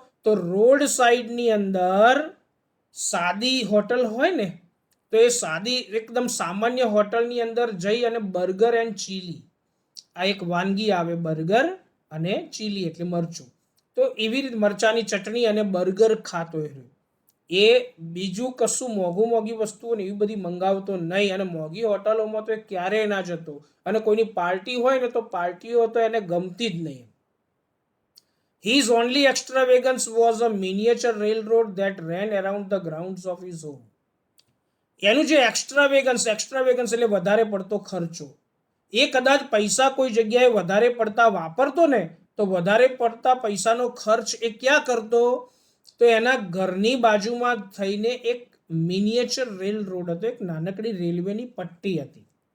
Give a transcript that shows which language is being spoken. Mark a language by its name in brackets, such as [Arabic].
[Gujarati] તો રોડ સાઈડની અંદર સાદી હોટલ હોય ને, તો એ સાદી એકદમ સામાન્ય હોટલની અંદર જઈ અને બર્ગર એન્ડ ચીલી, આ એક વાનગી આવે, બર્ગર અને ચીલી એટલે મરચું, તો એવી રીતે મરચાની ચટણી અને બર્ગર ખાતો રહ્યો. એ બીજું કશું મોંઘી વસ્તુઓ ને એવી બધી મંગાવતો નહીં, અને મોંઘી હોટલોમાં તો એ ક્યારેય ના જતો. અને કોઈની પાર્ટી હોય ને તો પાર્ટીઓ તો એને ગમતી જ નહીં. [English] His only extravagance was a miniature railroad that ran around the grounds of his home. [Gujarati] એનું જે એક્સ્ટ્રાવેગન્સ એટલે વધારે પડતો ખર્ચો, એ કદાચ પૈસા કોઈ જગ્યાએ વધારે પડતા વાપરતો ને, તો વધારે પડતા પૈસાનો ખર્ચ એ ક્યાં કરતો? તો એના ઘરની બાજુમાં થઈને એક મિનિએચર રેલ રોડ હતો, એક નાનકડી રેલવેની પટ્ટી હતી.